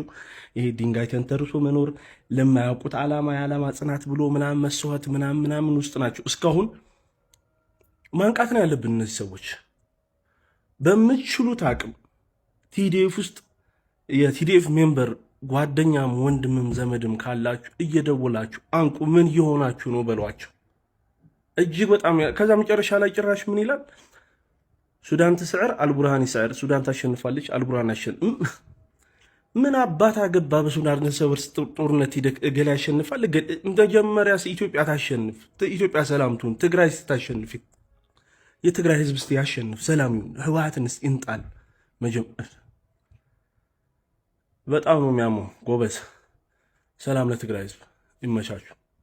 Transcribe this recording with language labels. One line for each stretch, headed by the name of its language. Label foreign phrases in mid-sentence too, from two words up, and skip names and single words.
Amharic: ይሄ ድንጋይ ተንተርሶ መኖር ለማያውቁት ዓላማ የዓላማ ጽናት ብሎ ምናምን መስዋዕት ምናምን ውስጥ ናቸው። እስካሁን ማንቃት ነው ያለብን። እነዚህ ሰዎች በምትችሉት አቅም ቲዲኤፍ ውስጥ የቲዲኤፍ ሜምበር ጓደኛም ወንድምም ዘመድም ካላችሁ እየደወላችሁ አንቁ። ምን እየሆናችሁ ነው በሏቸው። እጅግ በጣም ከዛ መጨረሻ ላይ ጭራሽ ምን ይላል?
Tigrinya: ሱዳን ትስዕር አልቡርሃን ይስዕር።
Amharic: ሱዳን ታሸንፋለች አልቡርሃን ያሸንፍ። ምን አባት አገባ? በሱዳን ሰብር ጦርነት ሂደህ እገሌ ያሸንፋል። መጀመሪያ ኢትዮጵያ ታሸንፍ፣ ኢትዮጵያ ሰላም ትሁን። ትግራይ ስታሸንፍ የትግራይ ህዝብ እስቲ ያሸንፍ፣ ሰላም ይሁን። ህወሓትን እስቲ እንጣል መጀመር። በጣም ነው የሚያመው ጎበዝ። ሰላም ለትግራይ ህዝብ፣ ይመቻችሁ።